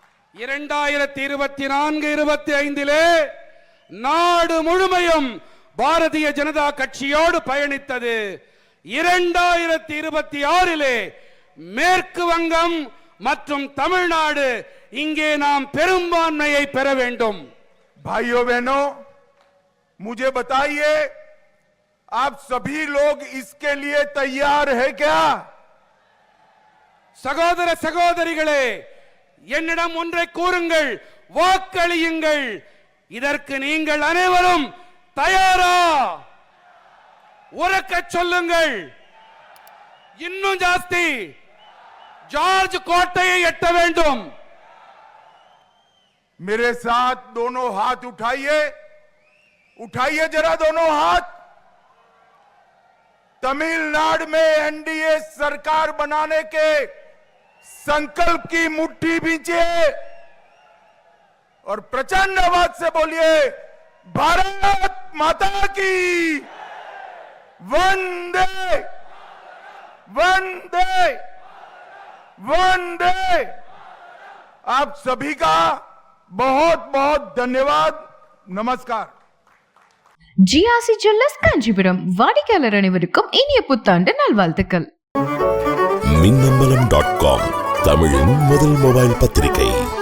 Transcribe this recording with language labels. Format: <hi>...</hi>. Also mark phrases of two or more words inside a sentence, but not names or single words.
<ta>2024-25 நாடு முழுமையும் பாரதிய ஜனதா கட்சியோடு பயணித்தது. 2026 மேற்கு வங்கம் மற்றும் தமிழ்நாடு இங்கே நாம் பெரும்பான்மையை பெற வேண்டும்.</ta> <hi>भाइयों बहनों, मुझे बताइए, आप सभी लोग इसके लिए तैयार है क्या?</hi> <ta>சகோதர சகோதரிகளே, என்னிடம் ஒன்றை கூறுங்கள், வாக்களியுங்கள். இதற்கு நீங்கள் அனைவரும் தயாரா? உரக்க சொல்லுங்கள். இன்னும் ஜாஸ்தி. ஜார்ஜ் கோட்டையை எட்ட வேண்டும்.</ta> <hi>मेरे साथ दोनों हाथ उठाइए, उठाइए जरा दोनों हाथ। तमिलनाडु में एनडीए सरकार बनाने के संकल्प की मुट्ठी भींचिए और प्रचंड आवाज से बोलिए, भारत माता की वंदे वंदे वंदे। आप सभी का बहुत बहुत धन्यवाद. नमस्कार.</hi> <ta>ஜிஆர்சி ஜுவல்லர்ஸ் காஞ்சிபுரம் வாடிக்கையாளர் அனைவருக்கும் இனிய புத்தாண்டு நல்வாழ்த்துக்கள். மின்னம்பலம்.com தமிழின் முதல் மொபைல் பத்திரிகை.</ta>